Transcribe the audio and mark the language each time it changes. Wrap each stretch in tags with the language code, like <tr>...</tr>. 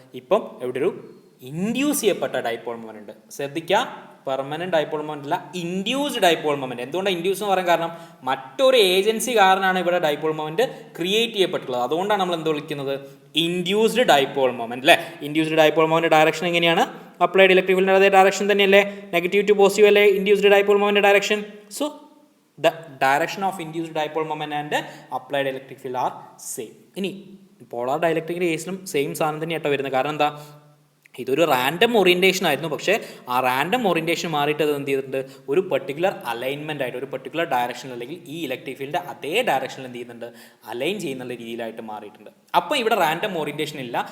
<ml>ഇപ്പം ഇവിടെ ഒരു ഇൻഡ്യൂസ് ചെയ്യപ്പെട്ട ഡൈപോൾ മൊമെൻ്റ് ഉണ്ട്. ശ്രദ്ധിക്കുക, പെർമനൻറ്റ് ഡൈപോൾ മൊമെൻ്റ് അല്ല, ഇൻഡ്യൂസ്ഡ് ഡൈപോൾ മൊമെൻ്റ്. എന്തുകൊണ്ടാണ് ഇൻഡ്യൂസ് എന്ന് പറയാൻ കാരണം? മറ്റൊരു ഏജൻസി കാരണമാണ് ഇവിടെ ഡൈപോൾ മൊമെൻ്റ് ക്രിയേറ്റ് ചെയ്യപ്പെട്ടുള്ളത്. അതുകൊണ്ടാണ് നമ്മൾ എന്ത് വിളിക്കുന്നത്? ഇൻഡ്യൂസ്ഡ് ഡൈപോൾ മൊമെൻ്റ് അല്ലേ? ഇൻഡ്യൂസ്ഡ് ഡൈപോൾ മൊമെൻ്റ് ഡയറക്ഷൻ എങ്ങനെയാണ്? അപ്ലൈഡ് ഇലക്ട്രിക് ഫീൽഡിൻ്റെ അതേ ഡയറക്ഷൻ തന്നെയല്ലേ? നെഗറ്റീവ് ടു പോസിറ്റീവ് അല്ലേ induced dipole moment direction?</ml> <en>So the direction of induced dipole moment and applied electric field are same.</en> <ml>ഇനി പോളാർ ഡൈലക്ട്രിക്കിൻ്റെ കേസിലും same സാധനം തന്നെയാട്ടോ വരുന്നത്. കാരണം എന്താ? ഇതൊരു റാൻഡം ഓറിയൻറ്റേഷൻ ആയിരുന്നു. പക്ഷേ ആ റാൻഡം ഓറിയൻറ്റേഷൻ മാറിയിട്ട് അത് എന്ത് ചെയ്തിട്ടുണ്ട്? ഒരു പെർട്ടിക്കുലർ അലൈൻമെൻ്റ് ആയിട്ട്, ഒരു പെർട്ടിക്കുലർ ഡയറക്ഷനിൽ, അല്ലെങ്കിൽ ഈ ഇലക്ട്രിക് ഫീൽഡ് അതേ ഡയറക്ഷനിൽ എന്ത് ചെയ്യുന്നുണ്ട്? അലൈൻ ചെയ്യുന്ന രീതിയിലായിട്ട് മാറിയിട്ടുണ്ട്. അപ്പോൾ ഇവിടെ റാൻഡം ഓറിയൻറ്റേഷൻ ഇല്ല.</ml>